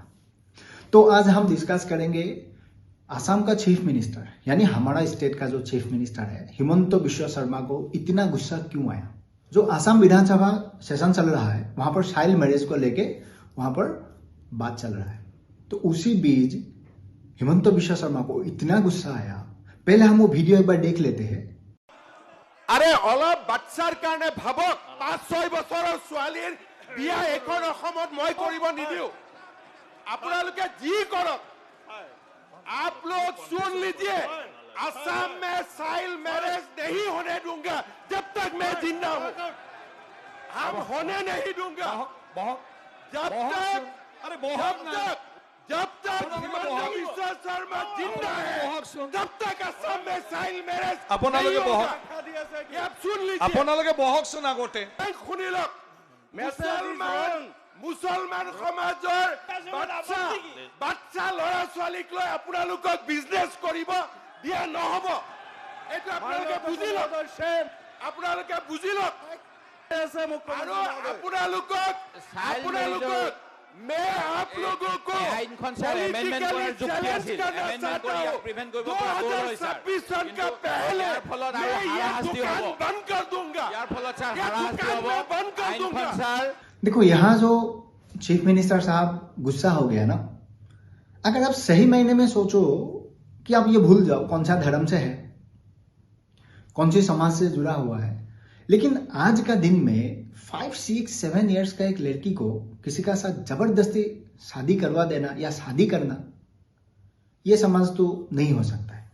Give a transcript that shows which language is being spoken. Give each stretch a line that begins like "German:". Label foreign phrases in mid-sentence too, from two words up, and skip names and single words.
Hindi: तो आज हम डिस्कस करेंगे असम का
English: chief minister,
Hindi: यानी हमारा स्टेट का जो
English: chief minister
Hindi: है, हिमंत बिश्व शर्मा को इतना गुस्सा क्यों आया। जो असम विधानसभा सेशन चल रहा है, वहां पर
English: child marriage
Hindi: को लेके वहां पर बात चल रहा है। तो उसी बीच हिमंत बिश्व शर्मा को इतना गुस्सा आया। पहले हम वो वीडियो एक बार देख लेते हैं।
Assamese: আরে অলপ বাচ্চাৰ কাৰণে ভাবক, 5-6 বছৰৰ ছোৱালীৰ বিয়া এখন অসমত মই কৰিব নিদিও। আপোনালোকে যি কৰক,
Hindi: आप लोग सुन लीजिए, असम में
English: child marriage
Hindi: नहीं होने दूंगा जब तक मैं जिंदा हूं। हम होने नहीं दूंगा जब तक हिमंत बिश्व शर्मा जिंदा है, तब तक असम में
English: child marriage
Assamese: আপোনালোকে বহক,
Hindi: सुन लीजिए।
Assamese: আপোনালোকে বহকচোন আগতে। শুনি লওক, মুছলমান সমাজৰ বাচ্চা ল'ৰা ছোৱালীক লৈ আপোনালোকক বিজনেছ কৰিব দিয়া নহব। এইটো আপোনালোকে বুজি লওক, আপোনালোকে বুজি লওক। আৰু আপোনালোকক
Hindi: मैं आप लोगों को सन का पहले मैं ये दुकान बंद कर दूंगा, बंद कर दूंगा। देखो, यहाँ जो
English: chief minister
Hindi: साहब गुस्सा हो गया ना, अगर आप सही मायने में सोचो कि आप ये भूल जाओ कौन सा धर्म से है, कौन सी समाज से जुड़ा हुआ है, लेकिन आज का दिन में 5, 6, 7 इयर्स का एक लड़की को किसी का साथ जबरदस्ती शादी करवा देना या शादी करना, यह समझ तो नहीं हो सकता है।